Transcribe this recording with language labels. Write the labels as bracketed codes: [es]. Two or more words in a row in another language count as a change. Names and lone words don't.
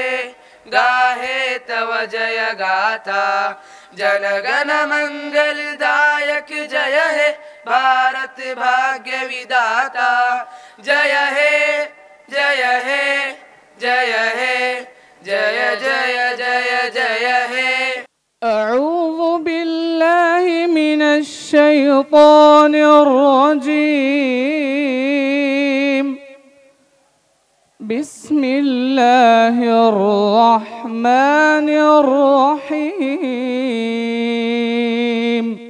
[bn] গাহে তব জয় গাথা, জন গণ মঙ্গলদায়ক জয় হে। ভারত ভাগ্য বিধাতা। জয় হে, জয় হে, জয় হে, জয় জয় জয় জয় হে। [ar] أعوذ بالله من الشيطان الرجيم. بسم الله الرحمن الرحيم.